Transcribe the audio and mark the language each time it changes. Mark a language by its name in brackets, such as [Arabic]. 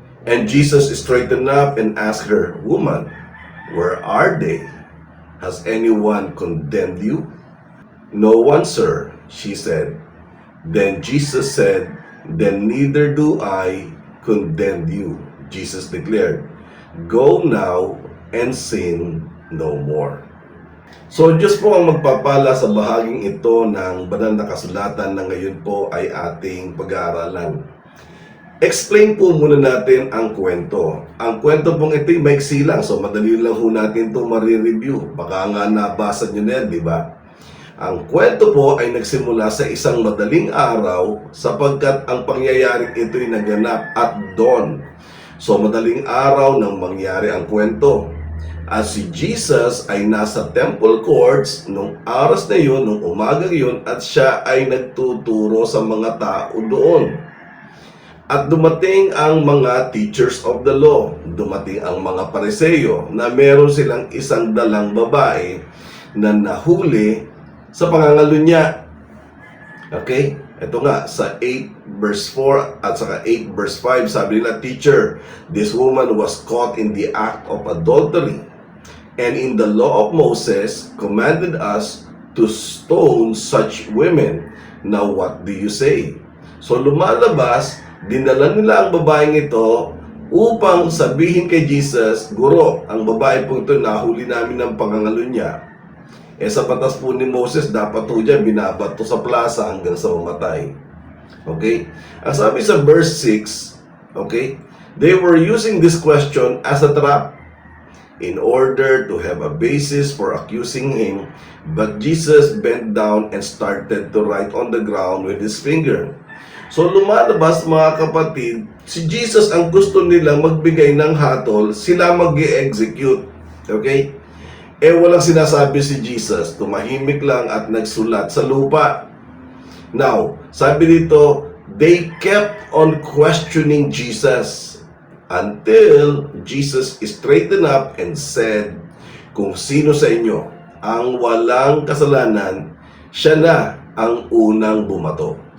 [English] And Jesus straightened up and asked her, "Woman, where are they? Has anyone condemned you?" "No one, sir," she said. Then Jesus said, "Then neither do I condemn you," Jesus declared. "Go now and sin no more." [Filipino] So Diyos po ang magpapala sa bahaging ito ng banal na kasulatan na ngayon po ay ating pag-aaralan. Explain po muna natin ang kwento. Ang kwento pong ito'y maiksi lang, so madali lang ho natin ito marireview. Baka nga nabasa nyo na yan, di ba? Ang kwento po ay nagsimula sa isang madaling araw sapagkat ang pangyayaring ito'y naganap at dawn. So madaling araw nang mangyari ang kwento. At si Jesus ay nasa temple courts nung oras na yun, nung umaga yun, at siya ay nagtuturo sa mga tao doon. At dumating ang mga teachers of the law, dumating ang mga Pariseo na meron silang isang dalang babae na nahuli sa pangangalunya. Okay? Ito nga, sa 8 verse 4 at saka 8 verse 5, sabi nila, [English] "Teacher, this woman was caught in the act of adultery. And in the law of Moses commanded us to stone such women. Now what do you say?" [Filipino] So lumalabas, dinala nila ang babaeng ito upang sabihin kay Jesus, "Guro, ang babae po ito nahuli namin ng pangangalunya. Sa batas po ni Moses, dapat po dyan binabato sa plaza hanggang sa mamatay." Okay? Ang sabi sa verse 6, okay, [English] they were using this question as a trap in order to have a basis for accusing him, but Jesus bent down and started to write on the ground with his finger. [Filipino] So lumalabas, mga kapatid, si Jesus ang gusto nilang magbigay ng hatol, sila mag-i-execute. Okay? Walang sinasabi si Jesus, tumahimik lang at nagsulat sa lupa. [English] Now, [Filipino] sabi dito, [English] they kept on questioning Jesus until Jesus straightened up and said, [Filipino] "Kung sino sa inyo ang walang kasalanan, siya na ang unang bumato."